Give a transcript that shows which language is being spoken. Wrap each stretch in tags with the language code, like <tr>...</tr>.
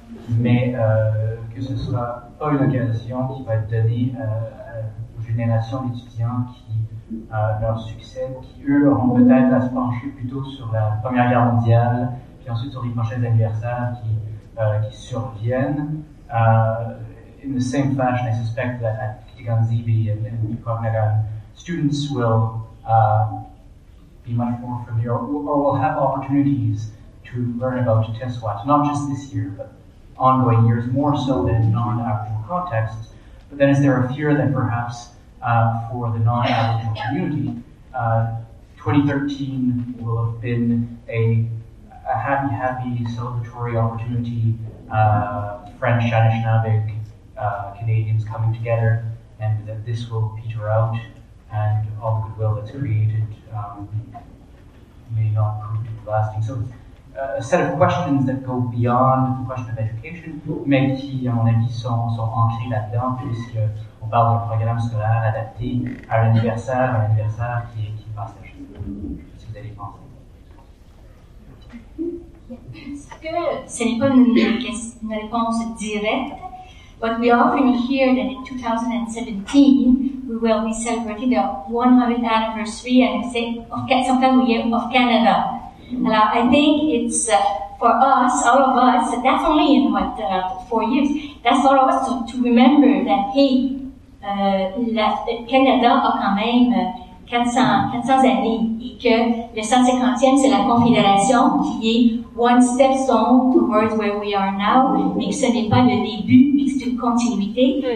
<fr>mais que ce ne sera pas une occasion qui va être donnée aux générations d'étudiants qui leur succèdent, qui eux auront peut-être à se pencher plutôt sur la Première Guerre mondiale, puis ensuite sur les prochains anniversaires qui surviennent.</fr> <en>In the same fashion, I suspect that at Ganzibi and Pugnagan, students will be much more familiar or will have opportunities to learn about Tessouat, not just this year, but ongoing years, more so than in non-Aboriginal contexts. But then is there a fear that perhaps for the non-Aboriginal community, 2013 will have been a happy celebratory opportunity, French, Anishinaabe, Canadians coming together, and that this will peter out, and all the goodwill that's created may not prove to be lasting. So a set of questions that go beyond the question of education,</en> <fr>mais qui, à mon avis, sont ancrés là-dedans, puisqu'on parle d'un programme scolaire adapté à l'anniversaire qui passe à juste. Si vous allez penser. Ce n'est pas une réponse directe,</fr> <en>but we often hear that in 2017 we will be celebrating the 100th anniversary and of Canada.</en> <fr>Alors,</fr> <en>I think it's for us, all of us, that's only in 4 years. That's all of us to remember that, hey,</en> <fr>le Canada a quand même 400 années et que le 150e, c'est la Confédération qui est</fr> <en>one stepstone towards where we are now,</en> <fr>mais que ce n'est pas le début, mais que c'est une continuité.</fr>